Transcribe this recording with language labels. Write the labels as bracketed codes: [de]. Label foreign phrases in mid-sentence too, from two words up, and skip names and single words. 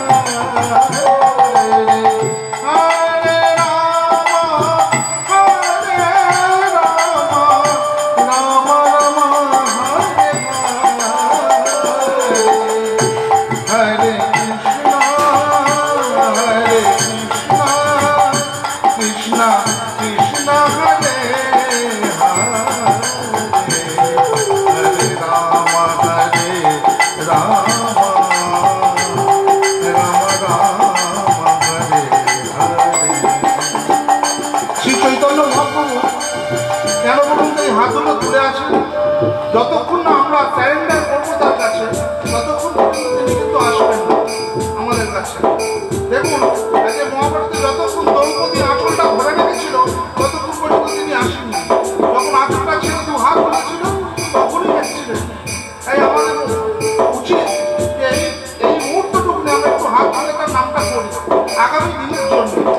[sa] हरे हरे राम हरे राम राम राम हरे हरे कृष्ण हरे कृष्ण कृष्ण कृष्ण हरे हरे राम हरे राम राम राम हरे हरे [bn] শ্রী চৈতন্য মহাপ্রভু কেন বলুন তো এই হাতগুলো তুলে আছে যতক্ষণ না আমরা স্যারেন্ডার করবো তার কাছে ততক্ষণ পর্যন্ত তিনি কিন্তু আসবেন না আমাদের কাছে দেখুন যে মহাভারতে যতক্ষণ দ্রৌপদী আঁচলটা ধরে রেখেছিল ততক্ষণ পর্যন্ত তিনি আসেননি যখন আঁচলটা ছিল দু হাত ধরেছিল তখনই এসেছিলেন তাই আমাদের উচিত যে এই মুহূর্তটুকু আমরা একটু হাত ধরে তার নামটা করি আগামী দিনের জন্য